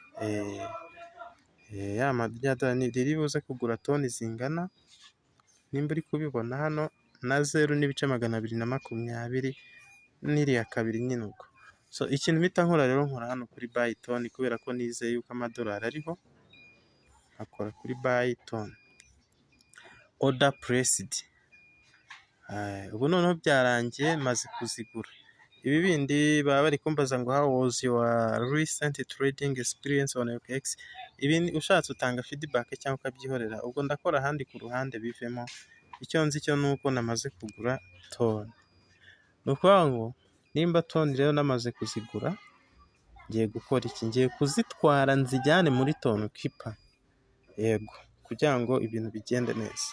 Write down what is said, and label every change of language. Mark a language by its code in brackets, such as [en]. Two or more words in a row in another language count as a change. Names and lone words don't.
[rw] Ya madolari riri buze kugura toni zingana, nimba uri kubibona hano, na 0.220 n'iriya kabiri nyine uko. So ikintu mpita nkora rero, nkora hano kuri buy toni kubera ko nizeye yuko amadolari ariho. Akora kuri buy toni, [en] order placed. [rw] Ubu noneho byarangiye maze kuzigura. Ibi bindi baba bari kumbaza ngo [en] how was your recent trading experience on OKX. [rw] Ibi ushatse utanga feedback cyangwa ukabyihorera, ubwo ndakora ahandi ku ruhande bivemo. Icyo nzi cyo nuko namaze kugura toni. Ni ukuvuga ngo nimba toni rero namaze kuzigura, ngiye gukora iki? Ngiye kuzitwara nzijyane muri toni kipa, yego, kugira ngo ibintu bigende neza.